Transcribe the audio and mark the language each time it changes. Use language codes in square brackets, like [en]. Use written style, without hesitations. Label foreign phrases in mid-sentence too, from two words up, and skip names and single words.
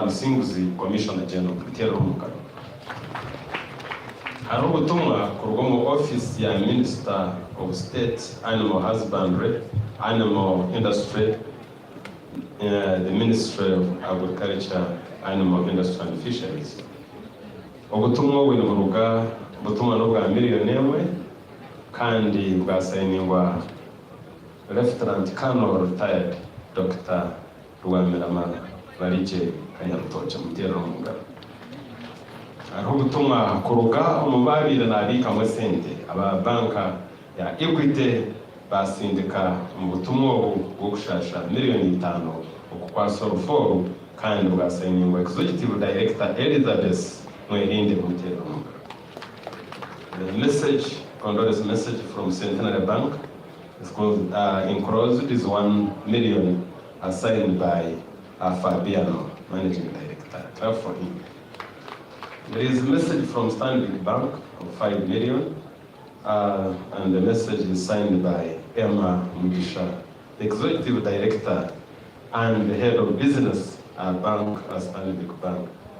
[nyn] Musinguzi [en] Commissioner General [nyn] Kutero Mukaro hari ubutumwa kurwa mu office ya [en] Minister of State Animal Husbandry Animal Industry the Ministry of Agriculture Animal Industry and Fisheries [nyn] ubutumwa buri mu ruga ubutumwa n'ubwa miliyoni 1 kandi bwasayiningwa [en] Lieutenant Colonel retired Dr. [nyn] Rwamirama Barije Kanyarutoke Mutero Mugabo hariho ubutumwa kuruga umubabire nabika mu sente aba banka ya Equity basindika mu butumwa bwo gushasha miliyoni 5 kwa Soroforo kandi bwasayiningwa [en] Executive Director [nyn] Elizabeth Mwirinde Mutero Mugabo. [en] The message, condolence message from Centenary Bank is called enclosed is 1 million assigned by Fabiano, Managing Director. Clap for him. There is a message from Stanbic Bank of 5 million, and the message is signed by Emma Mugisha, the Executive Director and the Head of Business Bank at Stanbic Bank.